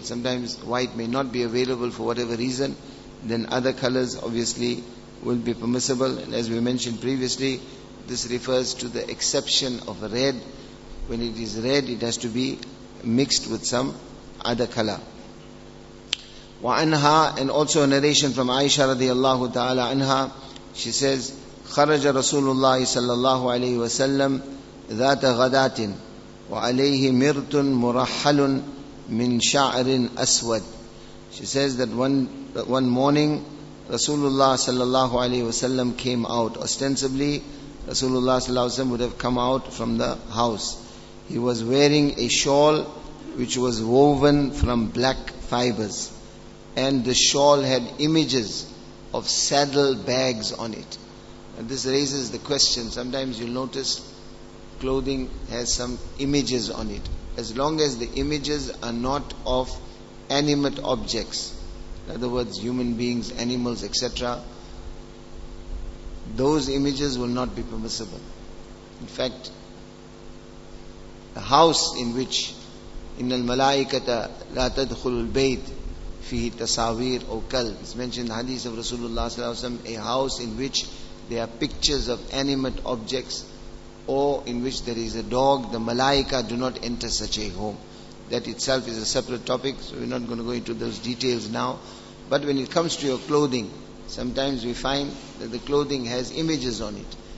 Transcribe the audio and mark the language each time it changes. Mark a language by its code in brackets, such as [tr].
[en] Sometimes white may not be available for whatever reason, then other colors obviously will be permissible. And as we mentioned previously, this refers to the exception of red. When it is red, it has to be mixed with some other color. [ar] وعنها, [en] and also a narration from Aisha radiallahu ta'ala anha, she says, [ar] خرج رسول الله صلى الله عليه وسلم ذات غداة وعليه مرت مرحل من شعر أسود. [en] She says that one morning Rasulullah sallallahu alaihi wasallam came out. Ostensibly, Rasulullah sallallahu alaihi wasallam would have come out from the house. He was wearing a shawl which was woven from black fibers, and the shawl had images of saddle bags on it. And this raises the question, sometimes you'll notice clothing has some images on it. As long as the images are not of animate objects, in other words, human beings, animals, etc., those images will not be permissible. In fact, the house in which [ar] إِنَّ الْمَلَائِكَةَ لَا تَدْخُلُ الْبَيْتِ فِيهِ تَصَاوِيرُ أَوْ كَلْبٍ. [en] It's mentioned in the hadith of Rasulullah sallallahu alaihi wasallam, a house in which there are pictures of animate objects, or in which there is a dog, the malaika do not enter such a home. That itself is a separate topic, so we're not going to go into those details now. But when it comes to your clothing, sometimes we find that the clothing has images on it.